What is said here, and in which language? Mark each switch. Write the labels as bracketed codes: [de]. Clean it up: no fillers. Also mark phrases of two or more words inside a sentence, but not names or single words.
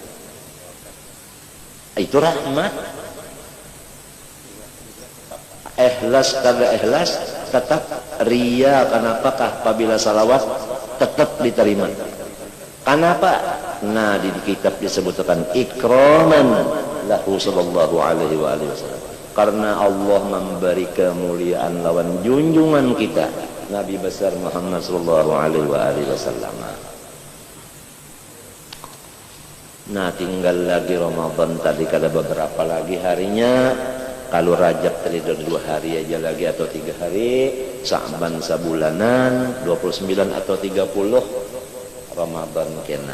[bjn] Itu rahmat. Ikhlas kada ikhlas tetap ria. Kenapakah apabila salawat tetap diterima? Kenapa? Nah di kitab disebutkan [ar] إكراما له صلى الله عليه وسلم, [bjn] karena Allah memberi kemuliaan lawan junjungan kita Nabi besar Muhammad [ar] صلى الله عليه وسلم. [bjn] Nah tinggal lagi Ramadan tadi, kada beberapa lagi harinya. Kalau Rajab tadi 2 hari aja lagi atau 3 hari, Sya'ban sabulanan, 29 atau 30 Ramadan kena.